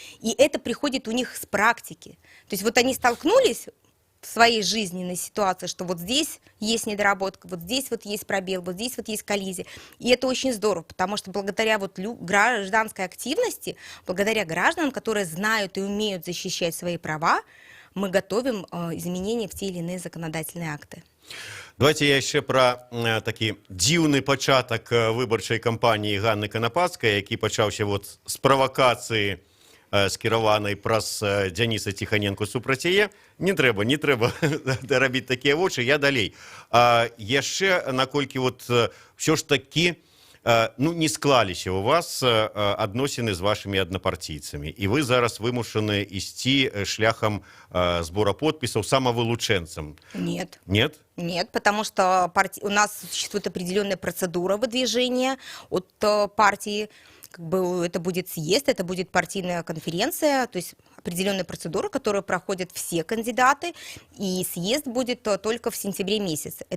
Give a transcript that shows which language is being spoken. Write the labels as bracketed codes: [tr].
[ru] И это приходит у них с практики. То есть вот они столкнулись в своей жизненной ситуации, что вот здесь есть недоработка, вот здесь вот есть пробел, вот здесь вот есть коллизия. И это очень здорово, потому что благодаря вот гражданской активности, благодаря гражданам, которые знают и умеют защищать свои права, мы готовим изменения в те или иные законодательные акты. Давайте я еще [be] про такі дзіўны пачатак выбарчай кампаніі Ганны Канапацкай, які пачаўся вот з правакацыі скіраванай праз Дзяніса Ціханенко супраць яе. Не трэба рабіць такія вочы, я далей. Яшчэ, наколькі вот ўсё ж такі не склаліся у вас адносіны з вашымі аднапартійцамі, і вы зараз вымушаны ісці шляхам збора подпісаў самавылучэнцам. [ru] Нет. Нет? Нет, потому что у нас существует определенная процедура выдвижения от партии. Как бы это будет съезд, это будет партийная конференция, то есть определенная процедура, которую проходят все кандидаты, и съезд будет только в сентябре месяце.